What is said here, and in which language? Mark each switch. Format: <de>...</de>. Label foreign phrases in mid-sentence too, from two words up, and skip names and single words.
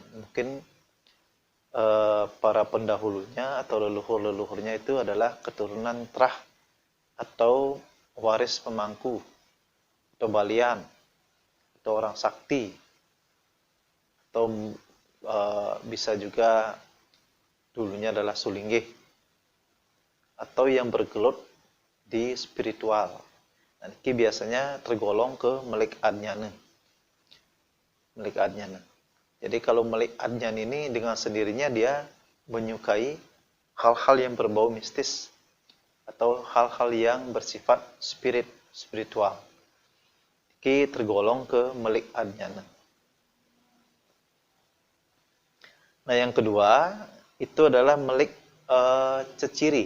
<id>Mungkin para pendahulunya atau leluhur-leluhurnya itu adalah keturunan terah atau waris pemangku atau balian atau orang sakti atau bisa juga dulunya adalah sulinggih atau yang bergelut di spiritual. Nah, ini biasanya tergolong ke melik adnyana. Melik adnyana. Jadi kalau melik adnyana ini dengan sendirinya dia menyukai hal-hal yang berbau mistis atau hal-hal yang bersifat spiritual. Ini tergolong ke melik adnyana. Nah, yang kedua itu adalah melik ceciri.</id>